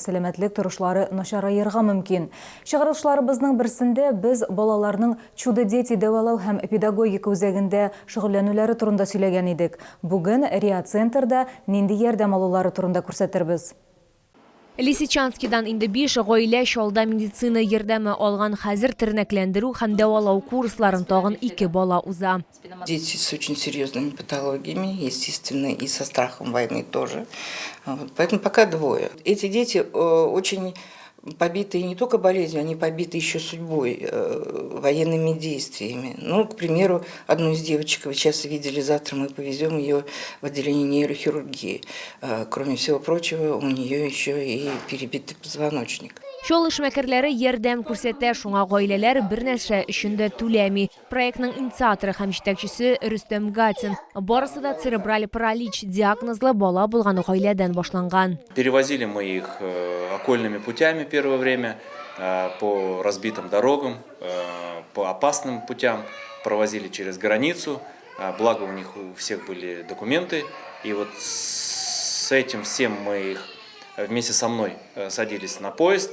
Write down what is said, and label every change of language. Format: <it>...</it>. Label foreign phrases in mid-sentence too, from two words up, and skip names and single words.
<tt>Сәламәтлек торышлары начараерга мөмкин. Чыгарылышларыбызның берсендә без балаларның чудо-дети дәвалау һәм педагогика үзәгендә шөгыльләнүләре турында сөйләгән идек. Бүген Риа-центрда нинди ярдәм алулары турында күрсәтербез. Лисичанскидан инде 5 гаилә Чаллыда медицина ярдәме алган, хәзер тернәкләндерү һәм дәвалау курсларын тагын 2 бала уза.</tt> <ru>Дети с очень серьезными патологиями, естественно, и со страхом войны тоже. Поэтому пока 2. Эти дети очень побиты не только болезнью, они побиты еще судьбой, военными действиями. Ну, к примеру, одну из девочек вы сейчас видели, завтра мы повезем ее в отделение нейрохирургии. Кроме всего прочего, у нее еще и перебитый позвоночник.</ru> <tt>Чаллы эшмәкәрләре ярдәм күрсәтә, шуңа гаиләләр бернәрсә өчен дә түләми. Проектның инициаторы һәм җитәкчесе Рөстәм Гатин. Барысы да церебраль паралич диагнозлы бала булган гаиләдән башланган.</tt> <ru>Перевозили мы их окольными путями первое время, по разбитым дорогам, по опасным путям, провозили через границу. Благо у них у всех были документы. И вот с этим всем мы их вместе со мной садились на поезд.</ru>